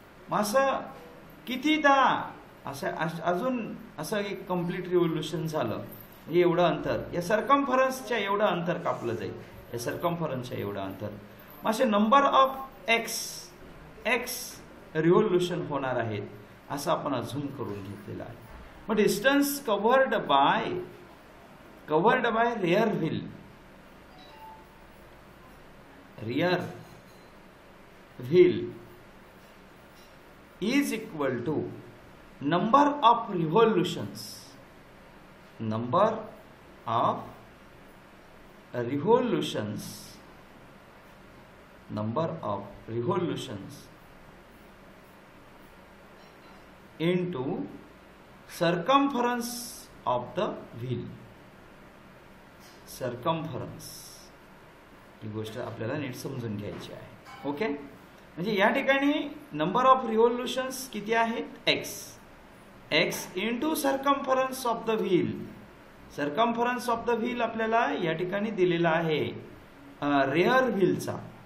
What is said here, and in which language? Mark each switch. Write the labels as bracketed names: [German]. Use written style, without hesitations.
[Marathi] मग असं कितीदा अजून असं एक कंप्लीट रिव्होल्यूशन झालं, एवढं अंतर या सर्कम्फरन्सच्या एवढं अंतर कापलं जाईल, या सर्कम्फरन्सच्या एवढं अंतर. मग असे [English] number of x revolution [Marathi] होणार आहेत असं आपण अझूम करून घेतलेलं आहे. [English] मग distance covered by rear wheel rear wheel is equal to number of revolutions. Number of revolutions. Number of revolutions into circumference of the wheel. [Marathi] Circumference ही गोष्ट आपल्याला नीट समजून घ्यायची आहे. ओके, म्हणजे या ठिकाणी [English] number of revolutions [Marathi] किती आहेत? [English] X into circumference of the wheel. Circumference of the wheel [Marathi] आपल्याला या ठिकाणी दिलेला आहे रेअर व्हीलचा.